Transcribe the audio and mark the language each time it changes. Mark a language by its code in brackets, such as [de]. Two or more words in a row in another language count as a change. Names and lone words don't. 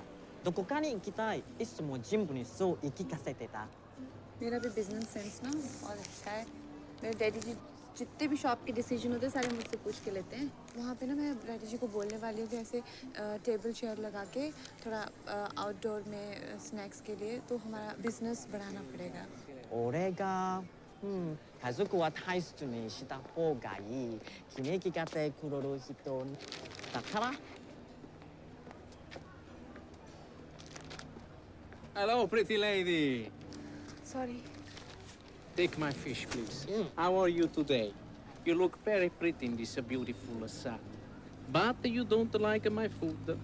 [ja] どこかに行きたい。いつも全部にそう言い聞かせてた。 [hi] मेरा भी [en] business sense [hi] ना और अच्छा है। मेरे डैडी जी जितने भी शॉप के डिसीजन होते हैं सारे मुझसे पूछ के लेते हैं। वहाँ पे ना मैं डैडी जी को बोलने वाली हूँ कि ऐसे [en] table chair [hi] लगा के थोड़ा आउटडोर में स्नैक्स के लिए तो हमारा बिजनेस बढ़ाना पड़ेगा। [ja] 俺が家族は大切にした方がいい。決め聞かせくれる人だから。 [en] Hello, pretty lady. Sorry. Take my fish, please. How are you today? You look very pretty in this beautiful sun. But you don't like my food.